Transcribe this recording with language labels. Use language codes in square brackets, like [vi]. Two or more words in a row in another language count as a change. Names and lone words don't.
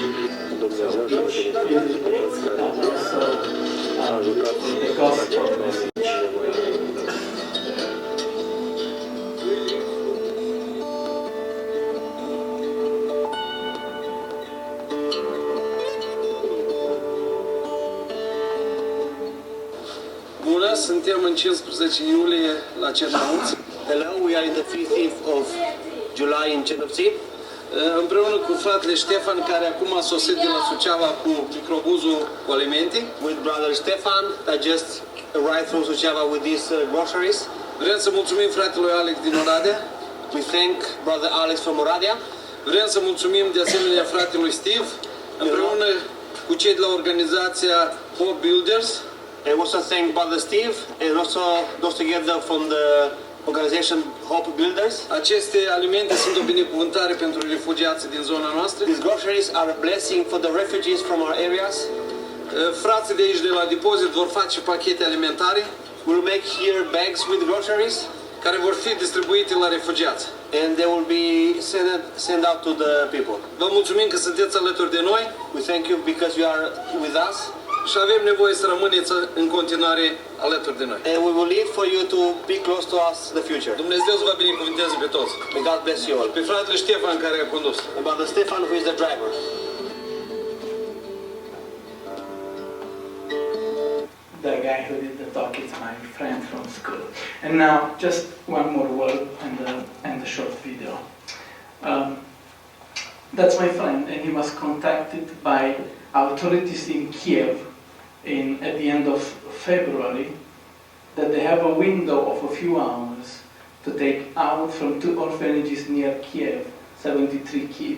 [ro] Dumnezeu și [en] Each visit and also the gospel message. [ro] Bună, suntem în 15 iulie la Cernăuți. [en] Hello, we are in the 15th of July in Chernovtsi. [ro] Împreună cu fratele Ștefan, care acum a sosit de la Suceava cu microbuzul cu alimente. [en] With brother Stefan that just arrived from Suceava with these groceries. [ro] Vrem să mulțumim fratelui Alex din Oradea. [en] We thank brother Alex from Oradea. [ro] Vrem să mulțumim de asemenea fratelui Steve, împreună cu cei de la organizația Hope Builders. [en] And also thank brother Steve and also those together from the organization Hope Builders. [ro] Aceste alimente sunt o binecuvântare pentru refugiații din zona noastră. [en] These groceries are a blessing for the refugees from our areas. [ro] Frații de aici de la depozit vor face pachete alimentare [en] We'll make here bags with groceries [ro] care vor fi distribuite la refugiați. [en] and they will be sent out to the people. [ro] Vă mulțumim că sunteți alături de noi [en] We thank you because you are with us. [ro] și avem nevoie să rămâneți în continuare alături de noi. [en] And we will need for you to be close to us in the future. [ro] Dumnezeu să vă binecuvânteze pe toți. [en] May God bless you all. [ro] Pe fratele Ștefan care a condus. [en] And brother Stefan, who is the driver. The guy who did the talk is my friend from school. And now, just one more word and the short video. That's my friend, and he was contacted by authorities in Kiev at the end of February that they have a window of a few hours to take out from 2 orphanages near Kiev 73 kids.